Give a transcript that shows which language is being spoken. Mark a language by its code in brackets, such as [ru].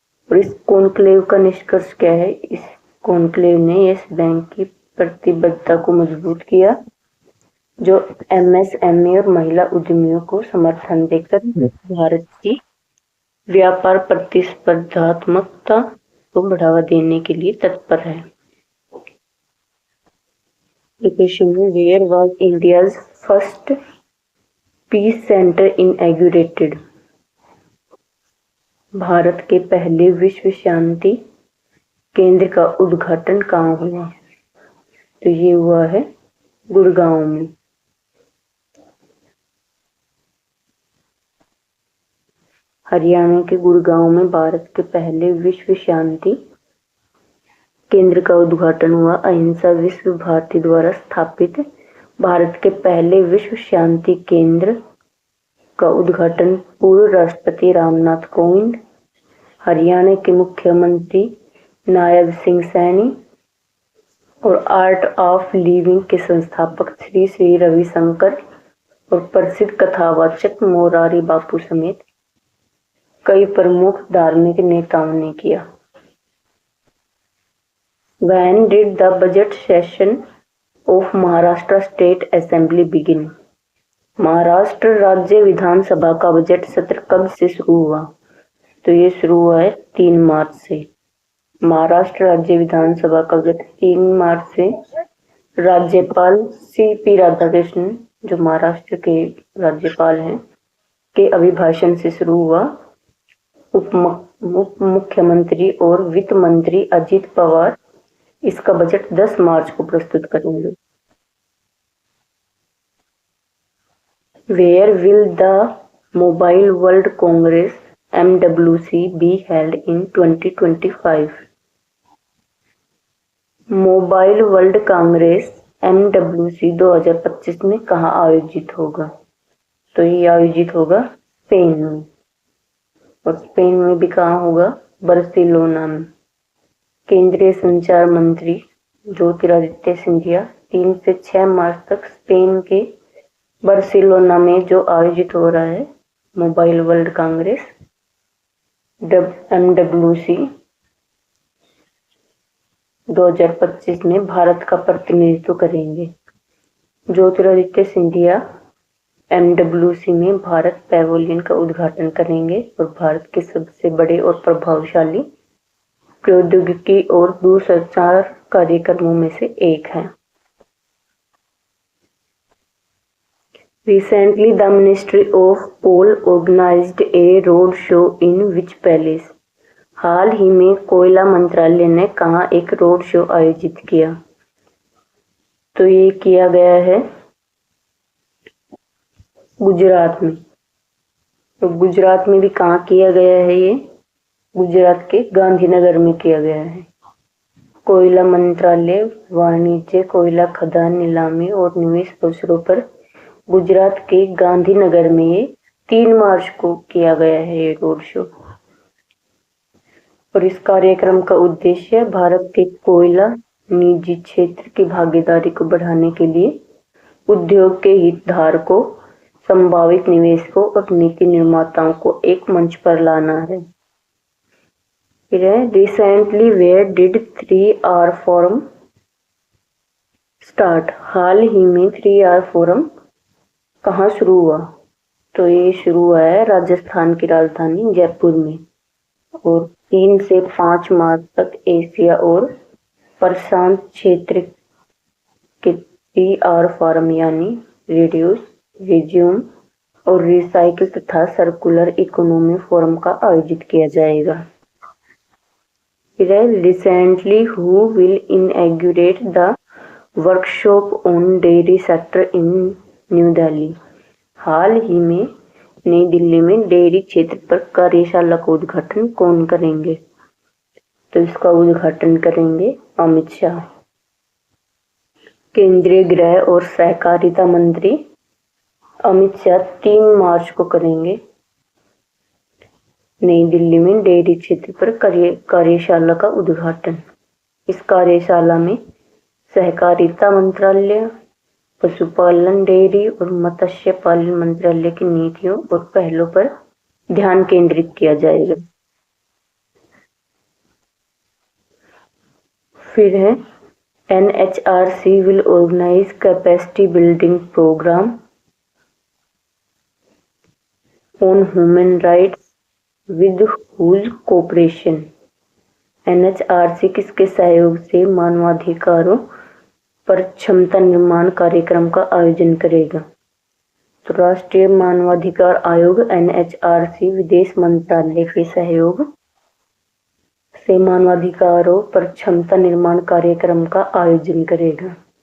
[hi] और इस कॉन्क्लेव का निष्कर्ष क्या है? इस कॉन्क्लेव ने यस बैंक की प्रतिबद्धता को मजबूत किया, जो एमएसएमई और महिला उद्यमियों को समर्थन देकर भारत की व्यापार प्रतिस्पर्धात्मकता को बढ़ावा देने के लिए तत्पर है। [en] Location [hi] में [en] where was India's first peace center inaugurated? [hi] Bharat के पहले विश्व शांति केंद्र का उद्घाटन कहाँ हुआ? तो ये हुआ है गुड़गांव में। हरियाणा के गुड़गांव में भारत के पहले विश्व शांति केंद्र का उद्घाटन हुआ। अहिंसा विश्व भारती द्वारा स्थापित भारत के पहले विश्व शांति केंद्र का उद्घाटन पूर्व राष्ट्रपति रामनाथ कोविंद, हरियाणा के मुख्यमंत्री नायब सिंह सैनी और आर्ट ऑफ लिविंग के संस्थापक श्री श्री रविशंकर और प्रसिद्ध कथावाचक मोरारी बापू समेत कई प्रमुख धार्मिक नेताओं ने किया। [en] When did the budget session of Maharashtra State Assembly begin? [hi] Maharashtra राज्य विधानसभा का बजट सत्र कब से शुरू हुआ? तो ये शुरू हुआ है 3 मार्च से। महाराष्ट्र राज्य विधानसभा का बजट 3 मार्च से राज्यपाल CP राधाकृष्णन, जो महाराष्ट्र के राज्यपाल हैं, के अभिभाषण से शुरू हुआ। उप मुख्यमंत्री और वित्त मंत्री अजित पवार इसका बजट 10 मार्च को प्रस्तुत करेंगे। [en] Where will the Mobile World Congress MWC be held in 2025? [hi] Mobile world Congress MWC 2025 में कहाँ आयोजित होगा? तो ये आयोजित होगा स्पेन में, और स्पेन में भी कहाँ होगा? बार्सिलोना में। केंद्रीय संचार मंत्री ज्योतिरादित्य सिंधिया 3 से 6 मार्च तक स्पेन के बार्सिलोना में जो आयोजित हो रहा है मोबाइल वर्ल्ड कांग्रेस MWC 2025 में भारत का प्रतिनिधित्व करेंगे। ज्योतिरादित्य सिंधिया MWC में भारत पैवेलियन का उद्घाटन करेंगे और भारत के सबसे बड़े और प्रभावशाली प्रौद्योगिकी और दूरसंचार कार्यक्रमों में से एक है। [en] Recently, the Ministry of Coal organized a road show in which palace? [hi] हाल ही में कोयला मंत्रालय ने कहाँ एक रोड शो आयोजित किया? तो ये किया गया है गुजरात में। तो गुजरात में भी कहाँ किया गया है? ये गुजरात के गांधीनगर में किया गया है। कोयला मंत्रालय वाणिज्य, कोयला खदान, नीलामी और निवेश अवसरों पर गुजरात के गांधीनगर में ये 3 मार्च को किया गया है ये रोड शो। और इस कार्यक्रम का उद्देश्य भारत के कोयला निजी क्षेत्र की भागीदारी को बढ़ाने के लिए उद्योग के हितधारकों, संभावित निवेशकों और नीति निर्माताओं को एक मंच पर लाना है। [en] Recently, where did 3R forum start? [hi] हाल ही में 3R फोरम कहाँ शुरू हुआ? तो ये शुरू हुआ है राजस्थान की राजधानी जयपुर में, और 3 से 5 मार्च तक एशिया और प्रशांत क्षेत्र के 3R फोरम यानी रिड्यूस, रिज्यूम और रिसाइकिल तथा सर्कुलर इकोनॉमी फोरम का आयोजित किया जाएगा। [en] Recently, who will inaugurate the workshop on dairy sector in New Delhi? [hi] हाल ही में नई दिल्ली में डेयरी क्षेत्र पर कार्यशाला का उद्घाटन कौन करेंगे? तो इसका उद्घाटन करेंगे अमित शाह। केंद्रीय गृह और सहकारिता मंत्री अमित शाह 3 मार्च को करेंगे नई दिल्ली में डेयरी क्षेत्र पर कार्यशाला का उद्घाटन। इस कार्यशाला में सहकारिता मंत्रालय, पशुपालन, डेयरी और मत्स्य पालन मंत्रालय की नीतियों और पहलों पर ध्यान केंद्रित किया जाएगा। फिर है [en] NHRC will organize capacity building program on human rights with whose cooperation? [hi] NHRC किसके सहयोग से मानवाधिकारों पर क्षमता निर्माण कार्यक्रम का आयोजन करेगा? तो राष्ट्रीय मानवाधिकार आयोग NHRC विदेश मंत्रालय के सहयोग से मानवाधिकारों पर क्षमता निर्माण कार्यक्रम का आयोजन करेगा।